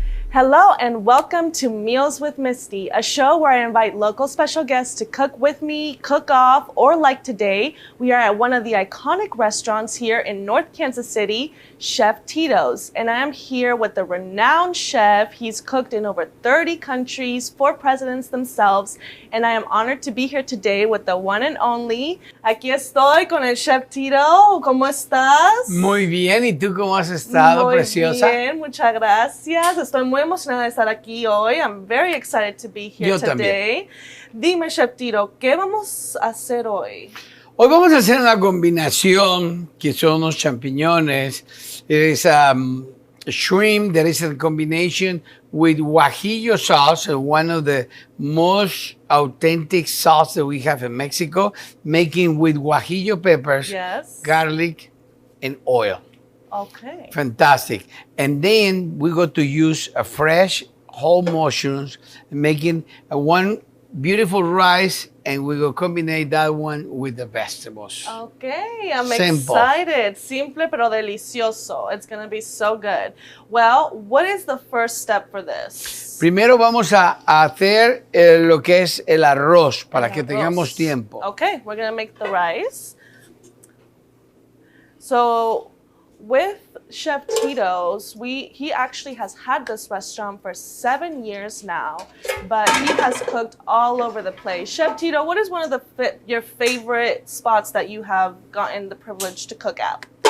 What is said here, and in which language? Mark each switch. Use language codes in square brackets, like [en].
[en] Hello and welcome to Meals with Misty, a show where I invite local special guests to cook with me, cook off, or like today, we are at one of the iconic restaurants here in North Kansas City, Chef Tito's. And I am here with the renowned chef. He's cooked in over 30 countries for presidents themselves. And I am honored to be here today with the one and only. [es] Aquí estoy con el Chef Tito. ¿Cómo estás? Muy bien, ¿y tú cómo has estado, preciosa? Muy bien, muchas gracias. Estoy muy emocionada de estar aquí hoy. [en] I'm very excited to be here today. [es] Dime, Chef Tito, ¿qué vamos a hacer hoy? Hoy vamos a hacer una combinación que son unos champiñones. [en] It is shrimp that is a combination with guajillo sauce, one of the most authentic sauce that we have in Mexico, making with guajillo peppers, garlic, and oil. Okay. Fantastic. And then we're going to use a fresh whole mushrooms, making one beautiful rice, and we will combine that one with the vegetables. Okay, I'm excited. [es] Simple pero delicioso. [en] It's going to be so good. Well, what is the first step for this? [es] Primero vamos a hacer lo que es el arroz para que tengamos tiempo. [en] Okay, we're going to make the rice. So, with Chef Tito's, he actually has had this restaurant for 7 years now, but he has cooked all over the place. Chef Tito, what is one of your favorite spots that you have gotten the privilege to cook at?